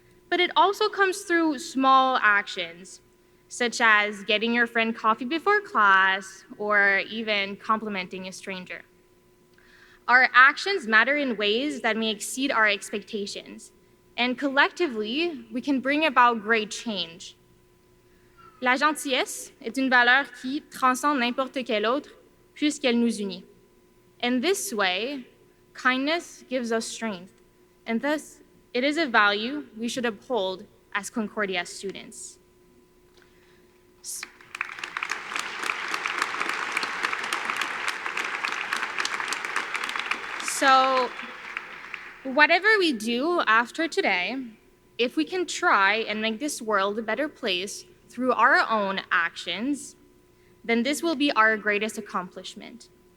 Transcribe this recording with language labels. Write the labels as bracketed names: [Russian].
[English] But it also comes through small actions, such as getting your friend coffee before class, or even complimenting a stranger. Our actions matter in ways that may exceed our expectations, and collectively, we can bring about great change. [French] La gentillesse est une valeur qui transcende n'importe quelle autre puisqu'elle nous unit. [English] In this way, kindness gives us strength, and thus it is a value we should uphold as Concordia students. So, whatever we do after today, if we can try and make this world a better place through our own actions, then this will be our greatest accomplishment.